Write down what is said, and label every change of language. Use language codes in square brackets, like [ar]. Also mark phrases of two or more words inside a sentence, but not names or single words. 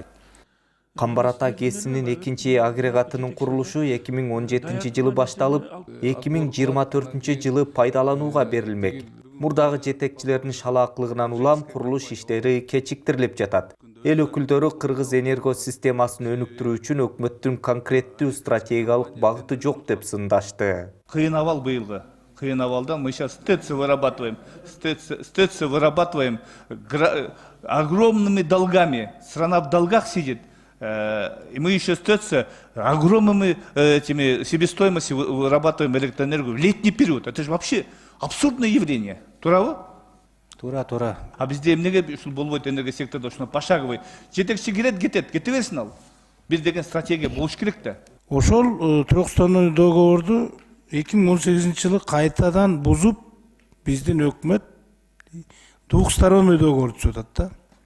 [ky] Камбар ата ГЭС-нин экинчи агрегатынын курулушу 2017 жылы башталып, 2024 жылы пайдаланууга берилмек. Мурдагы жетекчилердин шалаактылыгынан улам курулуш иштери кечиктирилип жатат. Эл өкүлдөрү Кыргыз энерго системасын өнүктүрүү үчүн өкмөттүн конкреттүү стратегиялык багыты жок деп сындашты. Кыйын абал быйылгы. Кыйын абалда [ru] мы сейчас СТЭЦ вырабатываем. СТЭЦ вырабатываем огромными долгами. Страна в долгах сидит. И мы еще СТЭЦ огромными себестоимостью вырабатываем электроэнергию в летний период. Это же вообще абсурдное явление. [ky] Тура? Тура. А бізде эмнеге ушул болбойт энергосектордо ушуну пошаговый жетекчи кирет, кете берсин ал. Бир деген стратегия болуш керек да. Ошол Түркстандын договорду 2018 жылы кайтадан бузуп, биздин өкмөт [ru] двухсторонний договор [ky] түзүп атат да.